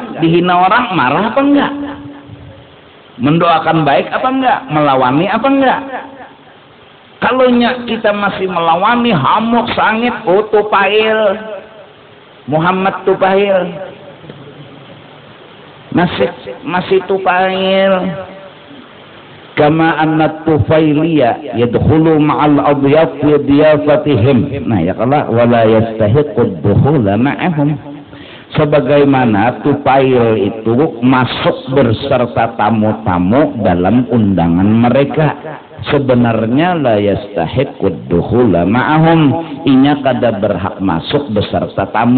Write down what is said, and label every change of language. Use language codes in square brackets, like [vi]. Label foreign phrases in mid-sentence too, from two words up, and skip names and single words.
[bjn] Dihina orang, marah apa enggak? Mendoakan baik apa enggak? Melawani apa enggak? Kalau kita masih melawani hamuk sangit, oh tupail, Muhammad tupail, masih tupail. [ar] كما أن الطفيلي يدخل مع الأضياف في ضيافتهم. [bjn] Nah ya kalau [ar] ولا يستحق الدخول معهم. [bjn] Sebagaimana tupail itu masuk berserta tamu-tamu dalam undangan mereka, sebenarnya [ar] لا يستحق الدخول معهم, [bjn] inya kada berhak masuk beserta tamu.